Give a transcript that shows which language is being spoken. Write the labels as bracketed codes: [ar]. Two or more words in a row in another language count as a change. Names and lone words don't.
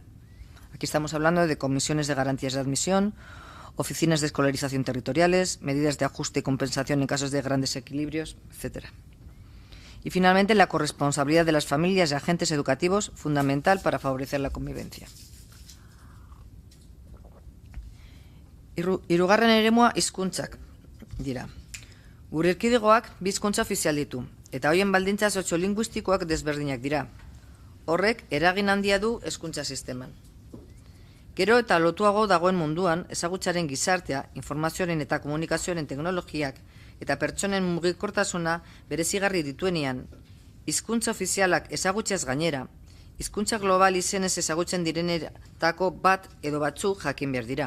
[es] Aquí estamos hablando de comisiones de garantías de admisión, oficinas de escolarización territoriales, medidas de ajuste y compensación en casos de grandes equilibrios, etc. Y finalmente, la corresponsabilidad de las familias y agentes educativos, fundamental para favorecer la convivencia. [eu] Hirugarren eremua hizkuntzak dira. Gure erkidegoak bi hizkuntza ofizial ditu, eta horien baldintza soziolinguistikoak desberdinak dira. Horrek eragin handia du hezkuntza sisteman. Gero eta lotuago dagoen munduan, ezagutzaren gizartea, informazioaren eta komunikazioaren teknologiak eta pertsonen mugikortasuna berezigarri dituenean, hizkuntza ofizialak ezagutzez gainera, hizkuntza global izenez ezagutzen direnetako bat edo batzuk jakin behar dira.